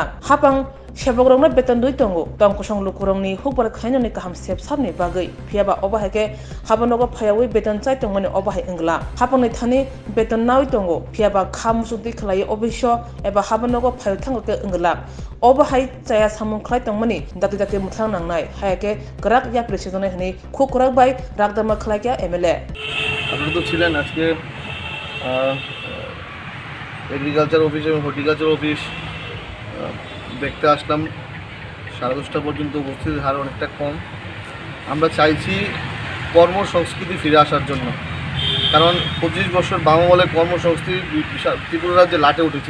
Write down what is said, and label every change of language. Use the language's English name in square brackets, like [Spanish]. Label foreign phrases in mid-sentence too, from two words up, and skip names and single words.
[Kok Borok] हापां सेबग्रंना बेतन दुइ तंगो तंकुसं लुकुरंनि हुकबार खायननि गाहाम सेब साबनि बागै फियाबा अबहाके हाबानगो फायावै बेतन चाइ तंमने अबहाय इंगला हापांनि थानि बेतन नावै तंगो फियाबा खामुसुदि खलाय अबैश्य एबा हाबानगो फायाव थांगोके इंगला अबहाय चाया सामुंख्लाय तंमनि दाति मुथां नांनाय हायाके गराक या प्रेसिडेन्ट हनि खुकुराक बाय रागदामा खलायया एमएलए [Bangla] আপনারা তো ছিলেন আজকে [English] agriculture office [Bangla] এবং [English] horticulture office [Bangla] দেখতে আসলাম 10:30 পর্যন্ত উপস্থিতির হার অনেকটা কম। আমরা চাইছি কর্মসংস্কৃতি ফিরে আসার জন্য, কারণ 25 বছর বামমলে কর্মসংস্কৃতি ত্রিপুরা রাজ্যে লাটে উঠেছিল।